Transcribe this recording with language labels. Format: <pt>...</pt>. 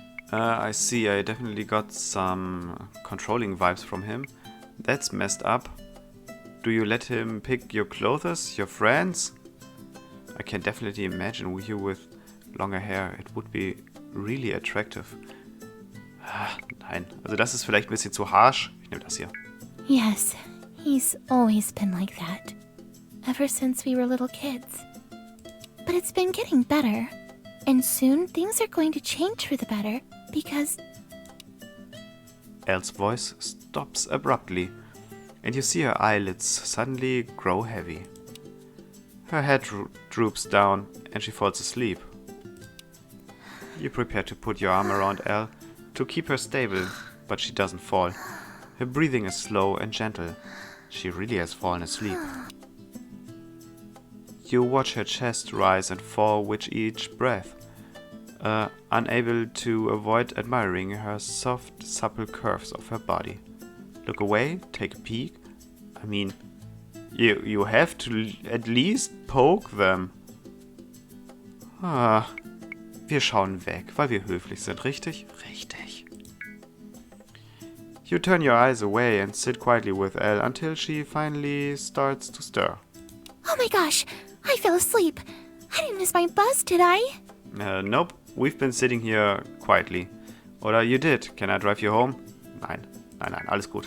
<en>I see, I definitely got some controlling vibes from him. That's messed up. Do you let him pick your clothes, your friends? I can definitely imagine you with longer hair. It would be really attractive.</en> <de>Nein, also das ist vielleicht ein bisschen zu harsh. Ich nehme das hier.</de> <en>Yes, he's always been like that. Ever since we were little kids. But it's been getting better. And soon things are going to change for the better because... Elle's voice stops abruptly, and you see her eyelids suddenly grow heavy. Her head droops down, and she falls asleep. You prepare to put your arm around Elle to keep her stable, but she doesn't fall. Her breathing is slow and gentle. She really has fallen asleep. You watch her chest rise and fall with each breath, unable to avoid admiring her soft, supple curves of her body. Look away, take a peek. I mean, you have to at least poke them.</en> <de>Wir schauen weg, weil wir höflich sind, richtig? Richtig.</de> <en>You turn your eyes away and sit quietly with Elle until she finally starts to stir. Oh my gosh, I fell asleep. I didn't miss my bus, did I? Nope, we've been sitting here quietly.</en> <de>Oder</de> <en>you did. Can I drive you home?</en> <de>Nein, alles gut.</de>